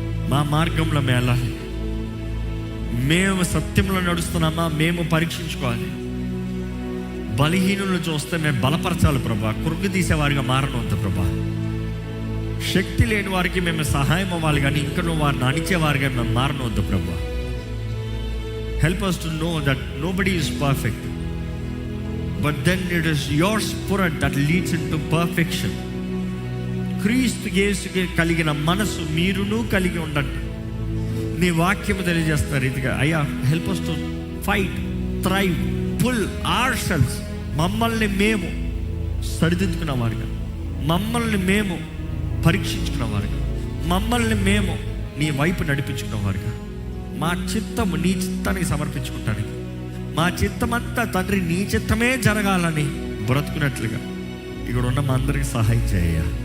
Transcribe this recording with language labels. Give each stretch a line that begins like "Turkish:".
Telugu: మా మార్గంలో మేము వెళ్ళాలి. మేము సత్యంలో నడుస్తున్నామా మేము పరీక్షించుకోవాలి. బలహీనులను చూస్తే మేము బలపరచాలి ప్రభా. కురుగు తీసేవారిగా మారనవద్దు ప్రభా. శక్తి లేని వారికి మేము సహాయం అవ్వాలి, కానీ ఇంకా నువ్వు వారిని అణిచేవారిగా మేము మారనవద్దు ప్రభా.
English: Help us to know that nobody is perfect, but then it is your spirit that leads into perfection.
Telugu: క్రీస్తు యేసుకి కలిగిన మనసు మీరును కలిగి ఉండండి. నీ వాక్యము తెలియజేస్తున్నారు ఇదిగా అయ్యా.
English: Help us to fight, thrive, pull ourselves.
Telugu: మమ్మల్ని మేము సరిదిద్దుకున్న వారుగా, మమ్మల్ని మేము పరీక్షించుకున్న వారుగా, మమ్మల్ని మేము నీ వైపు నడిపించుకున్న వారుగా, మా చిత్తము నీ చిత్తానికి సమర్పించుకుంటానికి, మా చిత్తమంతా తండ్రి నీ చిత్తమే జరగాలని బ్రతుకున్నట్లుగా ఇక్కడ ఉన్న మా అందరికీ సహాయం చేయ.